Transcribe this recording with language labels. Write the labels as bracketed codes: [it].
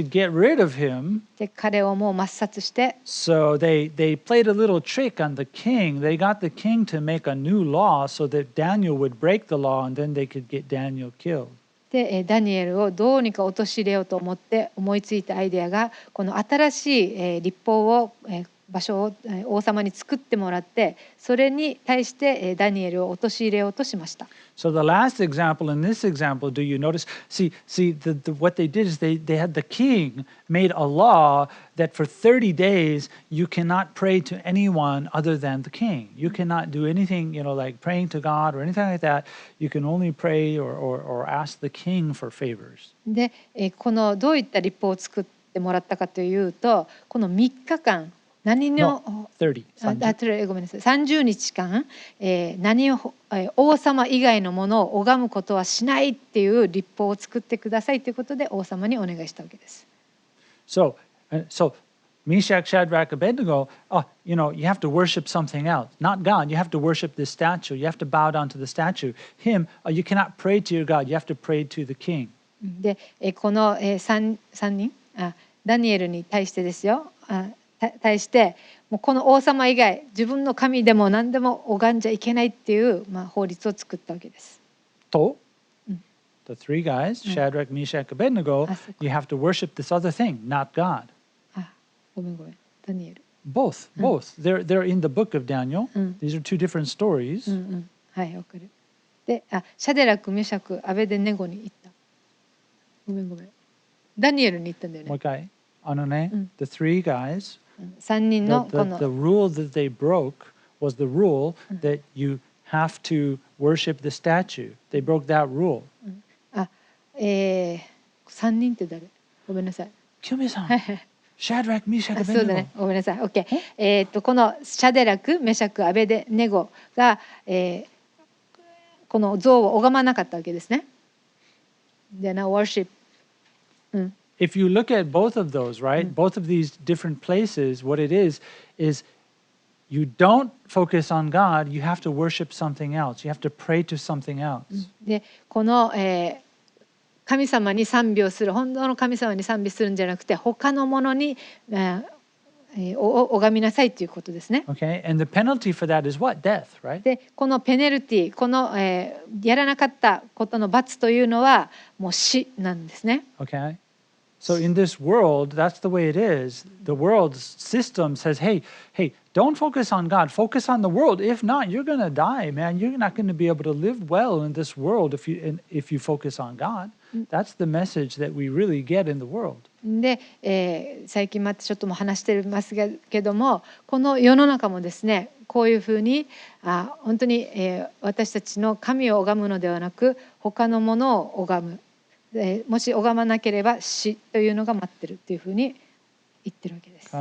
[en] They wanted to get rid of him. [ja] で彼をもう抹殺して、 [en] So they played a little trick on the king. They got the king to make a new law so that Daniel would break the law, and then they could get Daniel killed. [ja] でダニエルをどうにか陥れようと思って思いついたアイデアが、この新しい立法を場所を王様に作ってもらって、それに対してダニエルを陥れようとしました。 [en] So the last example in this example, do you notice? What they did is they had the king made a law that for 30 days you cannot pray to anyone other than the king. You cannot do anything, like praying to God or anything like that. You can only pray or ask the king for favors. [ja] で、このどういった立法を作ってもらったかというと、この3日間何の [en] No, 30. [ja] ごめんなさい、30日間、何を王様以外のものを拝むことはしないっていう立法を作ってくださいということで王様にお願いしたわけです。 [en] So Meshach, Shadrach, Abednego, you have to worship something else. Not God. You have to worship this statue. You have to bow down to the statue. Him, you cannot pray to your God. You have to pray to the king. [ja] で、この 3人ダニエルに対してですよ、対してもうこの王様以外自分の神でも何でも拝んじゃいけないっていう、法律を作ったわけです。 [en] So, the three guys, Shadrach, Meshach, Abednego, you have to worship this other thing, not God. [ja] ごめんダニエル。 [en] Both. They're in the book of Daniel. These are two different stories. [ja] はい、わかる。で、シャデラク、メシャク、アベデネゴに行った。ごめん。ダニエルに行ったんだよね。もう一回。 [en] the three guys, [ja] 3人のこの [en] the rule that they broke was the rule that you have to worship the statue. They broke that rule. [ja] 3人って誰？ごめんなさい。清美さん。シャデラク、メシャク、アベデネゴ。そうだね。ごめんなさい。OK。このシャデラク、メシャク、アベデネゴが、この像を拝まなかったわけですね。 [en] They're not worship. If you look at both of those, right? Both of these different places, what it is you don't focus on God, you have to worship something else. You have to pray to something else. [ja] で、この、神様に賛美をする、本当の神様に賛美するんじゃなくて、他のものに、拝みなさいということですね。 [en] Okay, and the penalty for that is what? Death, right? [ja] で、このペネルティ、この、やらなかったことの罰というのはもう死なんですね。 [en] Okay. So in this world, that's the way it is. The world's system says, hey, don't focus on God, focus on the world. If not, you're going to die, man. You're not going to be able to live well in this world if you focus on God. That's the message that we really get in the world. [ja] で、最近またちょっとも話してますけども、この世の中もですね、こういうふうに本当に、私たちの神を拝むのではなく、他のものを拝む。もし拝まなければ死というのが待ってるというふうに言ってるわけです。